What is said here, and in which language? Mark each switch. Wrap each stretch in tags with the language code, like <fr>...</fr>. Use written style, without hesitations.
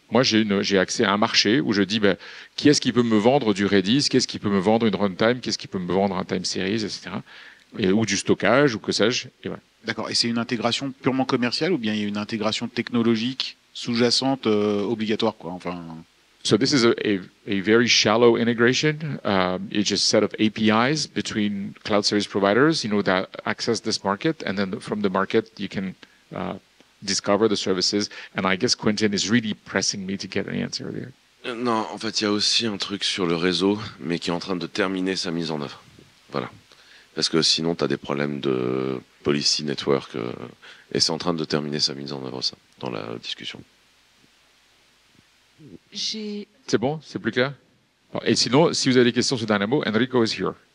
<fr>Moi, j'ai accès à un marché où je dis, qui est-ce qui peut me vendre du Redis, qu'est-ce qui peut me vendre une runtime, qu'est-ce qui peut me vendre un time series, etc. Ou du stockage, ou que sais-je. Et voilà. D'accord. Et c'est une intégration purement commerciale ou bien il y a une intégration technologique sous-jacente obligatoire, quoi. Enfin.</fr> <en>So this is a very shallow integration. It's just a set of APIs between cloud service providers, that access this market, and then from the market you can discover the services, and I guess Quentin is really pressing me to get an answer there.</en> <fr>Non, en fait, il y a aussi un truc sur le réseau, mais qui est en train de terminer sa mise en œuvre. Voilà. Parce que sinon, tu as des problèmes de policy network, et c'est en train de terminer sa mise en œuvre, ça, dans la discussion. C'est bon? C'est plus clair? Et sinon, si vous avez des questions sur Dynamo,</fr> <en>Enrico is here.</en>